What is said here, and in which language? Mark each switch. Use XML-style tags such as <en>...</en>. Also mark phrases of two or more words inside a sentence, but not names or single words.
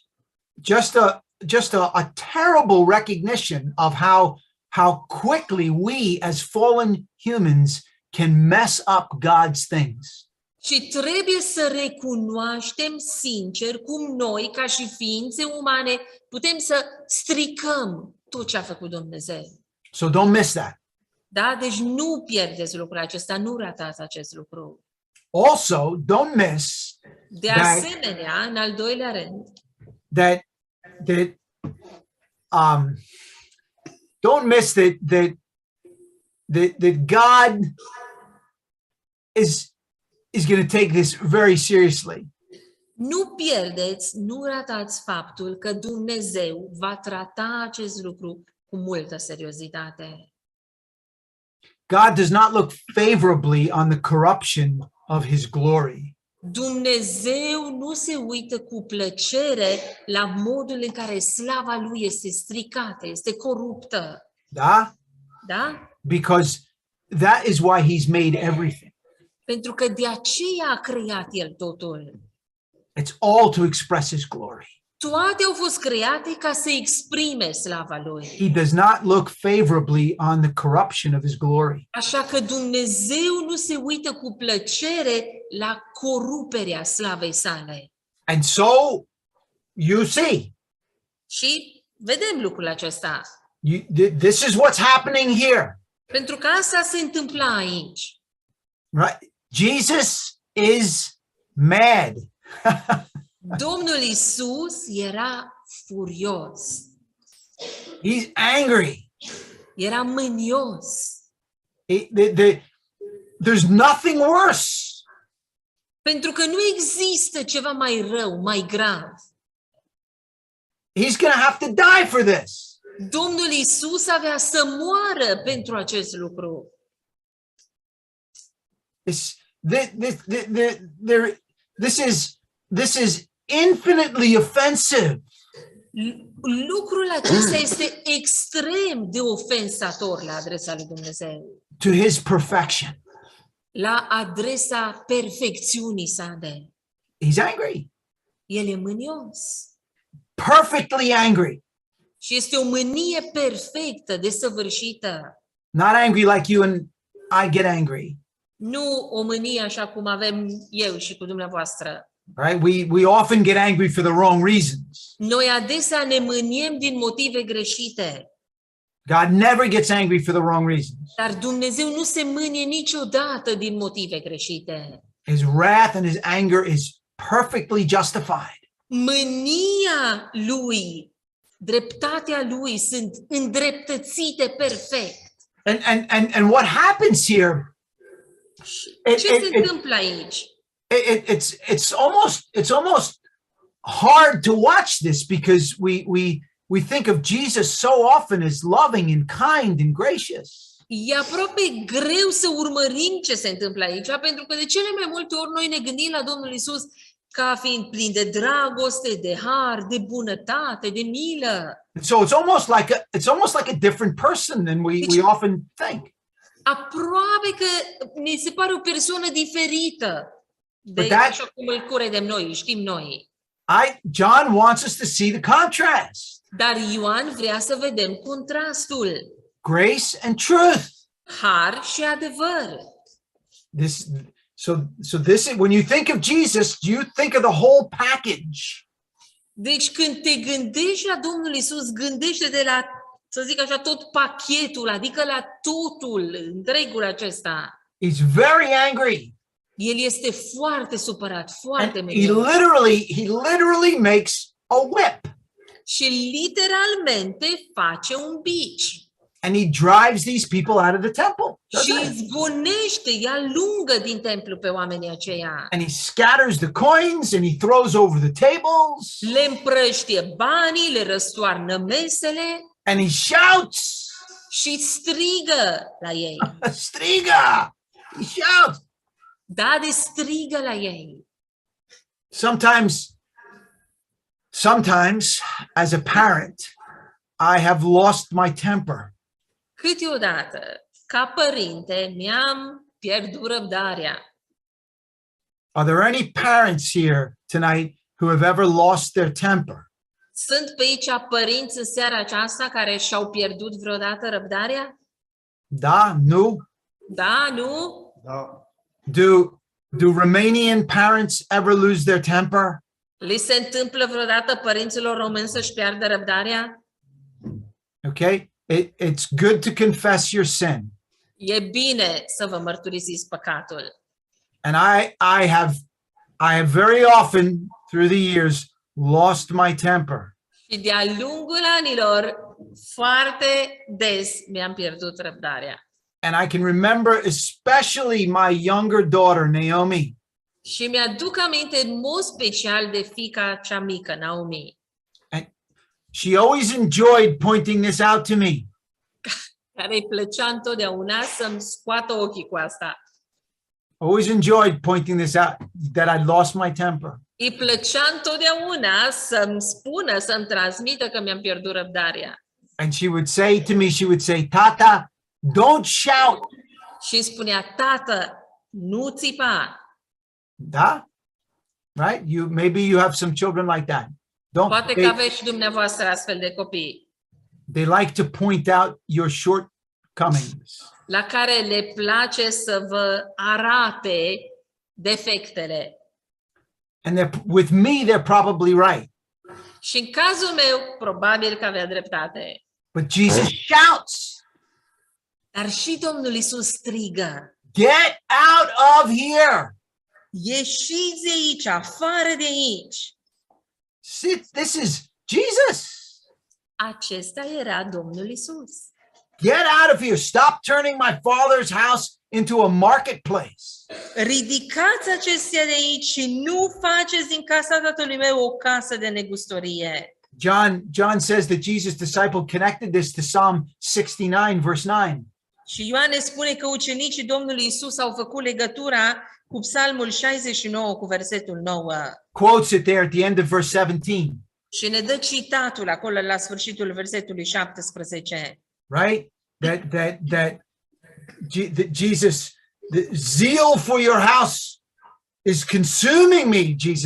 <en>Just a terrible recognition of how quickly we as fallen humans can mess up God's things.</en> <ro>Și trebuie să recunoaștem sincer cum noi, ca și ființe umane, putem să stricăm tot ce a făcut Dumnezeu.</ro> <en>So don't miss that.</en> <ro>Da? Deci nu pierdeți lucrul acesta, nu ratați acest lucru.</ro> <en>Also, don't miss</en> <ro>De asemenea, în al doilea rând,</ro> <en>that don't miss that God is going to take this very seriously.</en> <ro>nu pierdeți, nu ratați faptul că Dumnezeu va trata acest lucru cu multă seriozitate.</ro> <en>God does not look favorably on the corruption of his glory.</en> <ro>Dumnezeu nu se uită cu plăcere la modul în care slava lui este stricată, este coruptă. Da? Da?</ro> <en>Because that is why he's made everything.</en> <ro>Pentru că de aceea a creat el totul.</ro> <en>It's all to express his glory.</en> <ro>Toate au fost create ca să exprime slava lui.</ro> <en>He does not look favorably on the corruption of his glory.</en> <ro>Așa că Dumnezeu nu se uită cu plăcere la coruperea slavei sale.</ro> <en>And so you see,</en> <ro>Și vedem lucrul acesta.</ro> <en>this is what's happening here.</en> <ro>Pentru că asta se întâmplă aici.</ro> <en>Right? Jesus is mad.</en> <ro>Domnul Isus era furios.</ro> <en>He's angry.</en> <ro>Era mânios.</ro> <en>There's nothing worse.</en> <ro>Pentru că nu există ceva mai rău, mai grav.</ro> <en>He's going to have to die for this.</en> <ro>Domnul Isus avea să moară pentru acest lucru.</ro> <en>This is infinitely offensive.</en> <ro>Lucrul acesta este extrem de ofensator la adresa lui Dumnezeu.</ro> <en>To his perfection.</en> <ro>La adresa perfecțiunii sale.</ro> <en>He's angry.</en> <ro>El e mânios.</ro> <en>Perfectly angry.</en> <ro>Și este o mânie perfectă, desăvârșită.</ro> <en>Not angry like you and I get angry.</en> <ro>Nu o mânie așa cum avem eu și cu dumneavoastră.</ro> <en>Right? We often get angry for the wrong reasons.</en> <ro>Noi adesea ne mâniem din motive greșite.</ro> <en>God never gets angry for the wrong reasons.</en> <ro>Dar Dumnezeu nu se mânie niciodată din motive greșite.</ro> <en>His wrath and his anger is perfectly justified.</en> <ro>Mânia lui, dreptatea lui sunt îndreptățite perfect.</ro> <en>And what happens here?</en> <ro>Ce se întâmplă aici?</ro> <en>It's almost hard to watch this because we think of Jesus so often as loving and kind and gracious.</en> <ro>E aproape greu să urmărim ce se întâmplă aici, pentru că de cele mai multe ori noi ne gândim la Domnul Isus ca fiind plin de dragoste, de har, de bunătate, de milă.</ro> <en>So it's almost like a different person than we often think.</en> <ro>Aproape că ne se pare o persoană diferită de așa cum îl credem noi, îl știm noi.</ro> <en>John wants us to see the contrast.</en> <ro>Dar Ioan vrea să vedem contrastul.</ro> <en>Grace and truth.</en> <ro>Har și adevăr.</ro> <en>When you think of Jesus, you think of the whole package.</en> <ro>Deci când te gândești la Domnul Isus, gândește de la, să zic așa, tot pachetul, adică la totul, întregul acesta.</ro> <en>He's very angry.</en> <ro>El este foarte supărat, foarte</ro> <en>And</en> <ro>mânios.</ro> <en>he literally makes a whip.</en> <ro>Și literalmente face un bici.</ro> <en>And he drives these people out of the temple.</en> <ro>Și</ro> <en>doesn't he?</en> <ro>zgonește, ia lungă din templu pe oamenii aceia.</ro> <en>And he scatters the coins and he throws over the tables.</en> <ro>Le împrăștie banii, le răstoarnă mesele</ro> <en>And he shouts.</en> <ro>și strigă la ei.</ro> <en>Striga! He shouts.</en> <ro>Da, de strigă la ei.</ro> <en>Sometimes, as a parent, I have lost my temper.</en> <ro>Câteodată, ca părinte, mi-am pierdut răbdarea.</ro> <en>Are there any parents here tonight who have ever lost their temper?</en> <ro>Sunt pe aici părinți în seara aceasta care și-au pierdut vreodată răbdarea? Da, nu? Da, nu? Da.</ro> <en>Do Romanian parents ever lose their temper?</en> <ro>Li se întâmplă vreodată părinților români să-și piardă răbdarea?</ro> <en>Okay, it's good to confess your sin.</en> <ro>E bine să vă mărturisiți păcatul.</ro> <en>And I have very often through the years lost my temper.</en> <ro>Și de-a lungul anilor, foarte des mi-am pierdut răbdarea.</ro> <en>And I can remember especially my younger daughter, Naomi.</en> <ro>Și mi-aduc aminte în mod special de fiica cea mică, Naomi,</ro> <en>She always enjoyed pointing this out to me.</en> <ro>care îi plăcea întotdeauna să-mi scoată ochii cu asta.</ro> <en>Always enjoyed pointing this out, that I lost my temper.</en> <ro>Îi plăcea întotdeauna să-mi spună, să-mi transmită că mi-am pierdut răbdarea.</ro> <en>And she would say, Tata, don't shout.</en> <ro>Și îmi spunea, tată, nu țipa. Da?</ro> <en>Right? Maybe you have some children like that.</en> <ro>Poate că aveți și dumneavoastră astfel de copii.</ro> <en>They like to point out your shortcomings.</en> <ro>La care le place să vă arate defectele.</ro> <en>And with me, they're probably right.</en> <ro>Și în cazul meu, probabil că avea dreptate.</ro> <en>But Jesus shouts,</en> <ro>Dar și Domnul Isus strigă,</ro> <en>get out of here.</en> <ro>ieșiți de aici, afară de aici.</ro> <en>This is Jesus.</en> <ro>Acesta era Domnul Isus.</ro> <en>Get out of here. Stop turning my Father's house into a marketplace.</en> <ro>Ridicați acestea de aici și nu faceți din casa Tatălui meu o casă de negustorie.</ro> <en>John says that Jesus' disciple connected this to Psalm 69, verse 9.</en> <ro>Și Ioan ne spune că ucenicii Domnului Isus au făcut legătura cu Psalmul 69 cu versetul 9.</ro> <en>Quotes it there at the end of verse 17.</en> <ro>Și ne dă citatul acolo la sfârșitul versetului 17.</ro> <en>Right? That Jesus, the zeal for your house is consuming me, Jesus.</en>